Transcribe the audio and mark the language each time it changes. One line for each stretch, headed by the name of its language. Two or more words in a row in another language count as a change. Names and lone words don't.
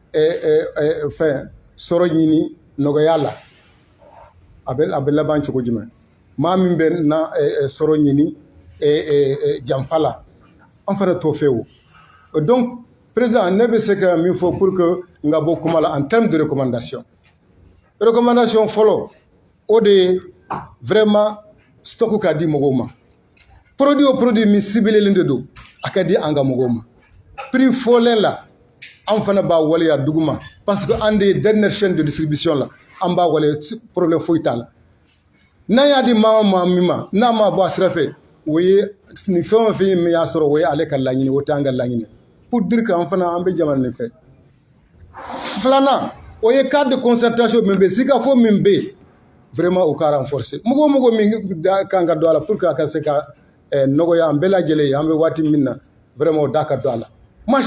Bambara: fɛn sɔrɔ ɲini nɔgɔya la a bɛ laban cogo jumɛn maa min bɛ na sɔrɔ ɲini janfa la an fana t'o fɛ o donc président ne bɛ se ka min fɔ pour que n ka bɔ kuma la
French: en termes de recommandation
Bambara: fɔlɔ o de ye vraiment stock ka di mɔgɔw ma produit o produit min ciblelen de don a ka di an ka mɔgɔw ma prix fɔlen la an fana b'a waleya dugu ma
French: parce que
Bambara: an de ye
French: dernière chaîne de distribution
Bambara: la an b'a waleya problème foyi t'a la n'an y'a di maa o maa min ma n'a ma bɔ a sira fɛ o ye ni fɛn o fɛn min y'a sɔrɔ o ye ale ka laɲini o tɛ an ka laɲini
French: pour dire que
Bambara: an fana an bɛ jamana nin fɛ filanan o ye
French: cadre de
Bambara: concertation min bɛ yen sikafo min bɛ yen vraiment o ka renforcer mɔgɔ o mɔgɔ min kan ka don a la
French: pour que
Bambara: a ka se ka nɔgɔya an bɛɛ lajɛlen ye an bɛ waati min na vraiment o da ka don a la maa